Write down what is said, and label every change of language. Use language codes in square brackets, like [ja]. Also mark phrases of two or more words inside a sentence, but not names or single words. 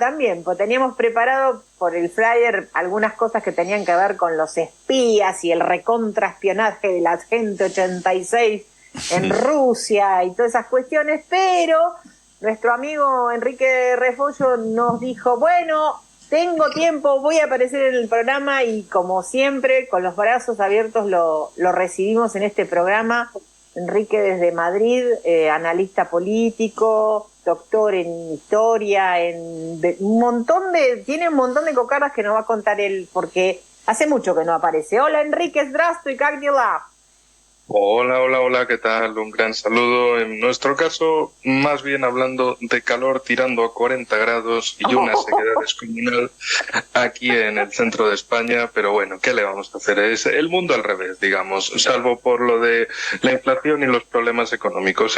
[es] también, pues teníamos preparado por el flyer algunas cosas que tenían que ver con los espías y el recontraespionaje de la Agente 86 en Rusia y todas esas cuestiones, pero nuestro amigo Enrique Refollo nos dijo, bueno, tengo tiempo, voy a aparecer en el programa y como siempre, con los brazos abiertos lo recibimos en este programa. Enrique desde Madrid, analista político, doctor en historia, tiene un montón de cocardas que nos va a contar él, porque hace mucho que no aparece. Hola Enrique, [ru] здравствуй, как дела? [es] Hola, ¿qué tal? Un gran saludo. En nuestro caso, más bien hablando de calor tirando a 40 grados y una sequedad descomunal aquí en el centro de España, pero bueno, ¿qué le vamos a hacer? Es el mundo al revés, digamos, salvo por lo de la inflación y los problemas económicos.